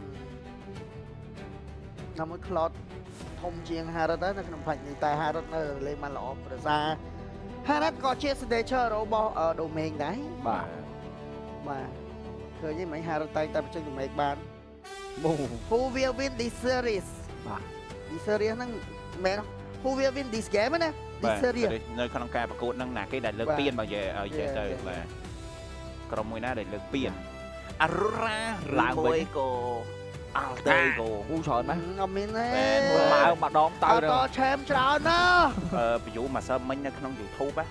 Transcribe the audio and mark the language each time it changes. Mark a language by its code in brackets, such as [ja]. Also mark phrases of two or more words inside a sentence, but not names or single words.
[km] ណាមួយ cloud ធំជាង Harrod ដែរនៅក្នុងផ្នែកនេះតែ Harrod នៅលេងបានល្អប្រសើរ Harrod ក៏ជា signature របស់ domain ដែរ បាទ បាទឃើញទេមិញ Harrod តែងតែបញ្ចេញ domain បាន មូ [en] Who will win this series [km] បាទ [en] this series [km] ហ្នឹងមែន [en] Who will win this game ណា [km] បា [en] this [km] ទ [en] series [km] នៅក្នុងការប្រកួតហ្នឹងណាគេដែលលើក បាទ ពានបើនិយាយទៅ [en] Yeah, yeah. [km] បាទក្រុមមួយណាដែលលើកពាន Aurora ឡើងវិញ ឬក៏ Altego អូច្រើនណាស់ អត់មានទេ បើម្ដងទៅ អត់តឆែមច្រើនណាស់ view មួយសើមិញនៅក្នុង YouTube ណា